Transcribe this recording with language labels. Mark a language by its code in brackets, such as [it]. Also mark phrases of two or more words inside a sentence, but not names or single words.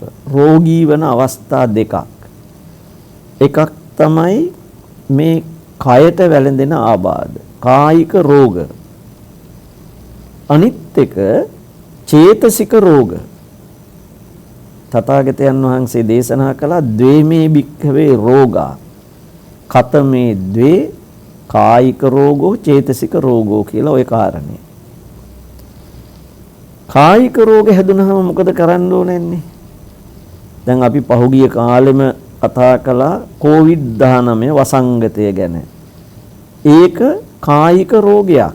[si] රෝගී වන අවස්ථා දෙකක්. එකක් තමයි මේ කයට වැළඳෙන ආබාධ, කායික රෝග. අනිත් එක චේතසික රෝග. තථාගතයන් වහන්සේ දේශනා කළා [pi] ද්වේමේ භික්ඛවේ රෝගා කතමේ ද්වේ කායික රෝගෝ චේතසික රෝගෝ [si] කියලා ওই කාරණේ. කායික රෝග හැදුනහම මොකද කරන්න ඕනන්නේ? දැන් අපි පහුගිය කාලෙම කතා කළා COVID-19 වසංගතය ගැන. ඒක කායික රෝගයක්.